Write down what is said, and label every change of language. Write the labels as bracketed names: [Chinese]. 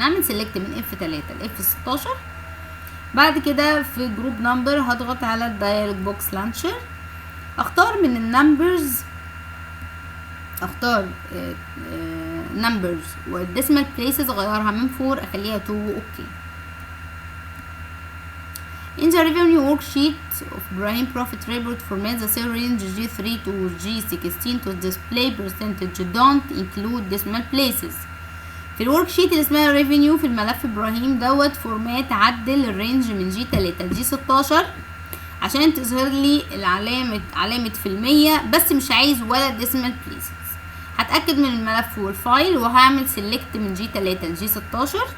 [Arabic] اعمل سيلكت من F3 ل F16. بعد كده في جروب نمبر هضغط على الدايلوج بوكس لانشر، اختار من النمبرز، اختار نمبرز والديسمال بليسز اغيرها من 4 اخليها 2 اوكي. [English] In the revenue worksheet of Ibrahim Profit Report, format the cell range G3 to G16 to display percentage don't include decimal places. [Arabic] في الوركشيت اللي اسمها revenue في الملف ابراهيم دوت فورمات، عدل الرينج من G3 ل G16 عشان تظهر لي علامة في المية، بس مش عايز ولا decimal places. هتأكد من الملف والفايل وهعمل select من G3 ل G16.